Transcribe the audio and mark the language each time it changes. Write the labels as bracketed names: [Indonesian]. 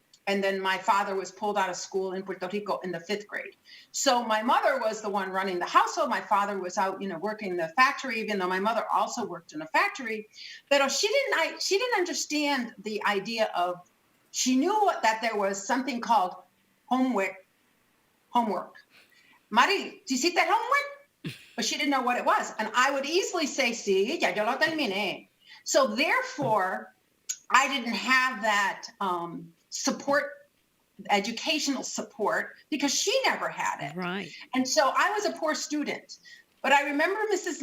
[English] And then my father was pulled out of school in Puerto Rico in the fifth grade. So my mother was the one running the household. My father was out, working in the factory, even though my mother also worked in a factory. But she didn't understand the idea of, she knew that there was something called homework. [Spanish] Mari, ¿tú hiciste homework? [English] But she didn't know what it was. And I would easily say, [Spanish] sí, ya yo lo terminé. [English] So therefore, I didn't have that support, educational support, because she never had it. Right. And so I was a poor student. But I remember Mrs.